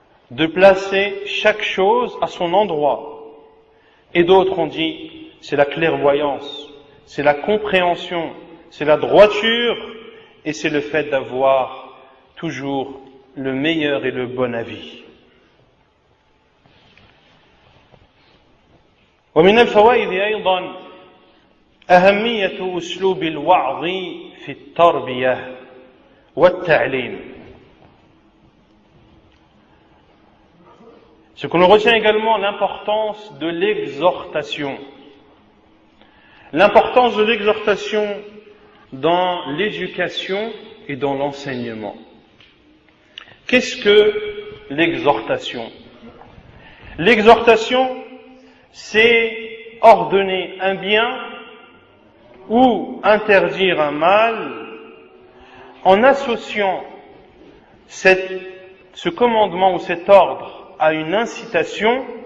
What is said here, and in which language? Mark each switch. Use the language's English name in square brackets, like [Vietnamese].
[French] De placer chaque chose à son endroit. Et d'autres ont dit, c'est la clairvoyance, c'est la compréhension, c'est la droiture, et c'est le fait d'avoir toujours le meilleur et le bon avis. [Arabic] ومن الفوائد أيضا أهمية أسلوب الوعظ في التربية والتعليم. [French] Ce que l'on retient également, l'importance de l'exhortation. L'importance de l'exhortation dans l'éducation et dans l'enseignement. Qu'est-ce que l'exhortation? L'exhortation, c'est ordonner un bien ou interdire un mal en associant ce commandement ou cet ordre à une incitation